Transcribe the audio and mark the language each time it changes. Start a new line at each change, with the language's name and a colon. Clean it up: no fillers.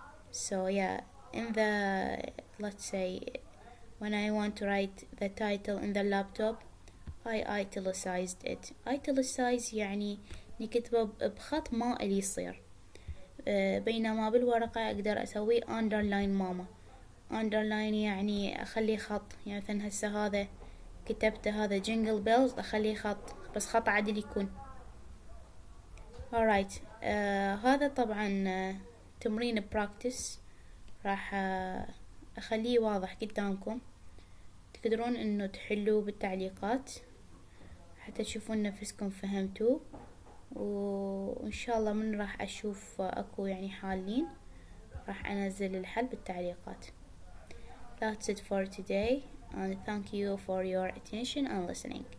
English: So in the, let's say, when I want to write the title in the laptop, I italicized it.
Arabic: Italicize يعني نكتبه بخط ما اللي يصير، بينما بالورقة أقدر أسوي underline. ماما underline يعني أخلي خط، يعني مثلا هسه هذا كتبته هذا
English: jingle bells،
Arabic: أخليه خط، بس خط عدل يكون.
English: alright.
Arabic: هذا طبعا تمرين practice، راح أخليه واضح قدامكم، تقدرون إنه تحلوه بالتعليقات حتى تشوفون نفسكم فهمتوه، وإن شاء الله من راح أشوف أكو يعني حالين راح أنزل الحل بالتعليقات.
English: That's it for today, and thank you for your attention and listening.